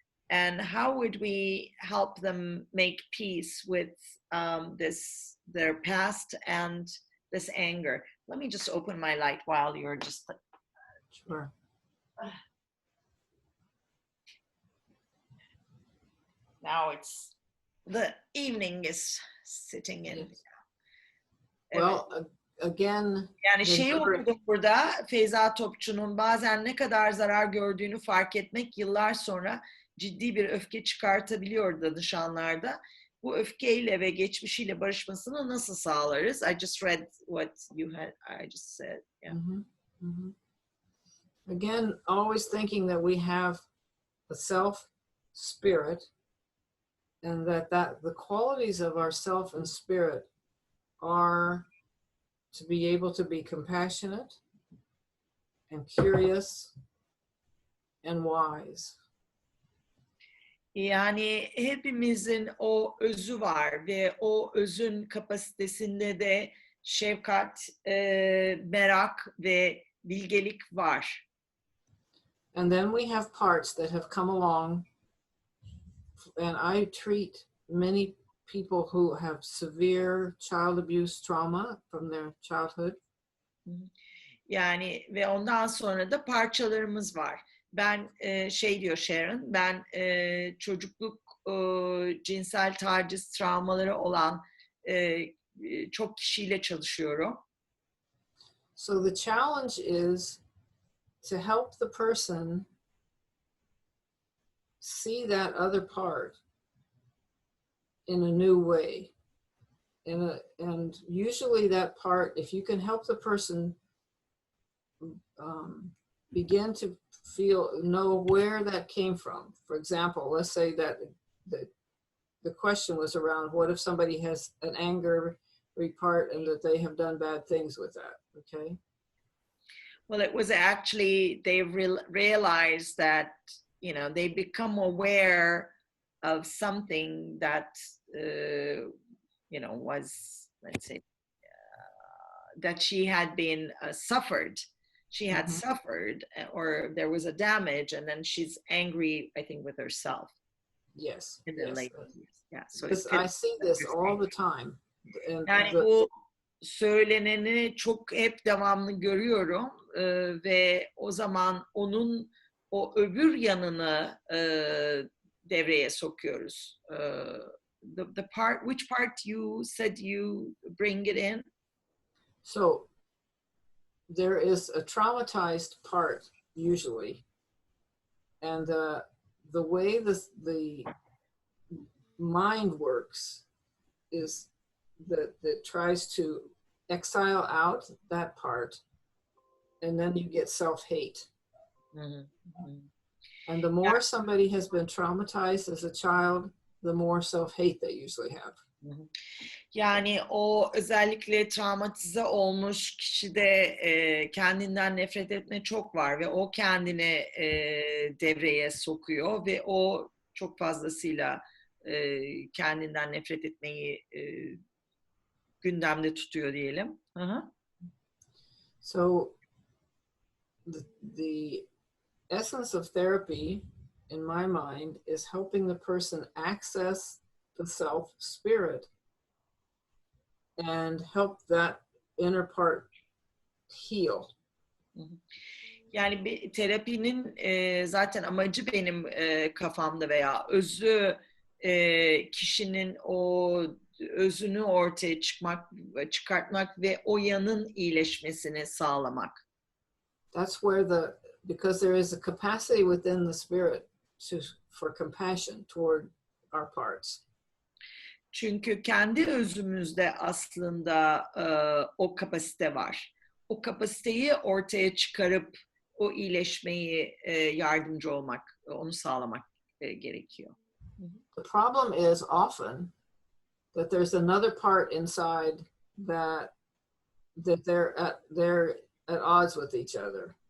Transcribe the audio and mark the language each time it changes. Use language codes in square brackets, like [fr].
[en] And how would we help them make peace with their past and this anger? Let me just open my light while you're just... Sure. Now it's, the evening is sitting in. Yes. Well, again... [tr] Yani şey okudum burada, Feyza Topçu'nun bazen ne kadar zarar gördüğünü fark etmek yıllar sonra ciddi bir öfke çıkartabiliyor danışanlarda. Bu öfkeyle ve geçmişiyle barışmasını nasıl sağlarız? [en] I just read what you had, I just said. Yeah. Again, always thinking that we have a self spirit, and that the qualities of our self and spirit are to be able to be compassionate and curious and wise. [tr] Yani hepimizin o özü var ve o özün kapasitesinde de şefkat, merak ve bilgelik var. [en] And then we have parts that have come along, and I treat many people who have severe child abuse trauma from their childhood. [tr] Yani ve ondan sonra da parçalarımız var. Ben şey diyor Sharon, ben çocukluk cinsel taciz travmaları olan çok kişiyle çalışıyorum. [en] So the challenge is to help the person see that other part in a new way. And usually that part, if you can help the person begin to know where that came from. For example, let's say that the question was around, what if somebody has an angry part and that they have done bad things with that, okay? Well, it was actually, they realized that, you know, they become aware of something that, you know, was, let's say, that she had been suffered. She had suffered, or there was a damage, and then she's angry, I think, with herself. Yes. In the yes. late years. Yeah. So I see this all the time. [tr] Yani bu söyleneni çok hep devamlı görüyorum ve o zaman onun o öbür yanını devreye sokuyoruz. [en] The part, which part you said you bring it in? So there is a traumatized part usually, and the way the mind works is that it tries to exile out that part, and then you get self-hate. And the more somebody has been traumatized as a child, the more self-hate they usually have. [tr] Yani o özellikle travmatize olmuş kişide kendinden nefret etme çok var ve o kendini devreye sokuyor ve o çok fazlasıyla kendinden nefret etmeyi gündemde tutuyor diyelim. [en] So the essence of therapy, in my mind, is helping the person access the self spirit and help that inner part heal. [tr] Yani bir terapinin zaten amacı benim kafamda veya özü kişinin o özünü ortaya çıkartmak ve o yanın iyileşmesini sağlamak. [en] That's where because there is a capacity within the spirit for compassion toward our parts. [tr] Çünkü kendi özümüzde aslında o kapasite var. O kapasiteyi ortaya çıkarıp o iyileşmeyi yardımcı olmak, onu sağlamak gerekiyor. [en] The problem is often that there's another part inside that they're at odds with each other.